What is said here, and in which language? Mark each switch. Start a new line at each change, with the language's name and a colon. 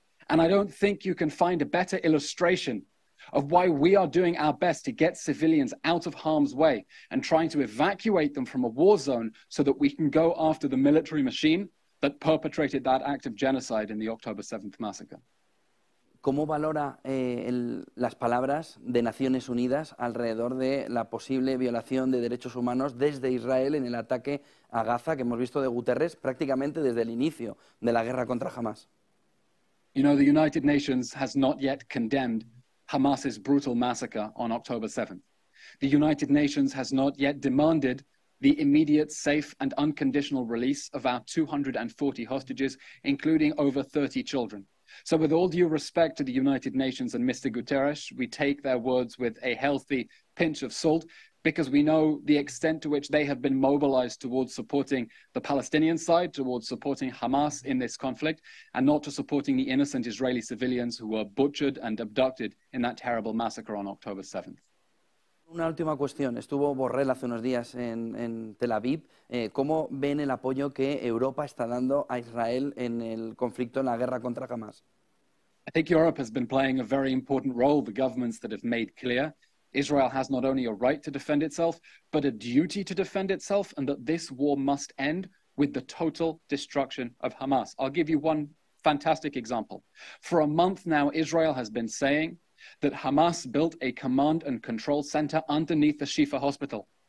English: And I don't think you can find a better illustration of why we are doing our best to get civilians out of harm's way and trying to evacuate them from a war zone so that we can go after the military machine that perpetrated that act of genocide in the October 7th massacre.
Spanish: ¿Cómo valora las palabras de Naciones Unidas alrededor de la posible violación de derechos humanos desde Israel en el ataque a Gaza que hemos visto de Guterres prácticamente desde el inicio de la guerra contra Hamas?
English: You know, the United Nations has not yet condemned Hamas's brutal massacre on October 7th. The United Nations has not yet demanded the immediate, safe, and unconditional release of our 240 hostages, including over 30 children. So with all due respect to the United Nations and Mr. Guterres, we take their words with a healthy pinch of salt, because we know the extent to which they have been mobilized towards supporting the Palestinian side, towards supporting Hamas in this conflict, and not to supporting the innocent Israeli civilians who were butchered and abducted in that terrible massacre on October 7th.
Spanish: Una última cuestión. Estuvo Borrell hace unos días en Tel Aviv. ¿Cómo ven el apoyo que Europa está dando a Israel en el conflicto, en la guerra contra Hamas?
English: I think Europe has been playing a very important role. The governments that have made clear Israel has not only a right to defend itself, but a duty to defend itself, and that this war must end with the total destruction of Hamas. I'll give you one fantastic example. For a month now, Israel has been saying that Hamas built a command and control center underneath the Shifa hospital.